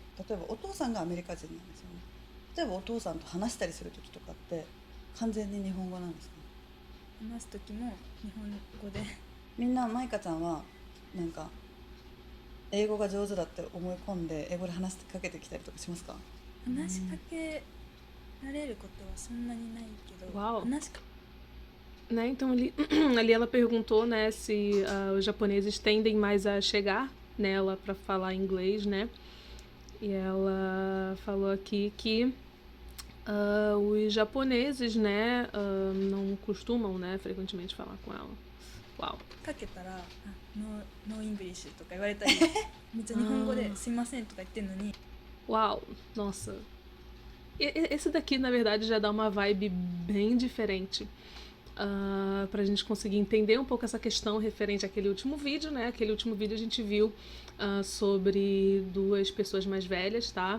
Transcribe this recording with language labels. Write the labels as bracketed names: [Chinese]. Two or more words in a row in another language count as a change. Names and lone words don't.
[Japanese] 例えばお父さんがアメリカ人なんですよね。例えばお父さんと話したりする時とかって完全に日本語なんですか？話す時も日本語で。みんなマイカちゃんはなんか英語が上手だって思い込んで英語で話しかけてきたりとかしますか？話しかけられることはそんなにないけど、 [Portuguese] Uau. [Japanese] 話しか [Portuguese] Né, então ali ela perguntou, né, se os japoneses tendem mais a chegar nela para falar inglês, né? E ela falou aqui que os japoneses, né, não costumam, né, frequentemente falar com ela. Uau. [Japanese] かけたら、 [English] No English [Japanese] とか言われたり、めっちゃ日本語ですいませんとか言ってんのに。 [Portuguese] Uau, nossa. Esse daqui, na verdade, já dá uma vibe bem diferente. Pra gente conseguir entender um pouco essa questão referente àquele último vídeo, né? Aquele último vídeo a gente viu sobre duas pessoas mais velhas, tá?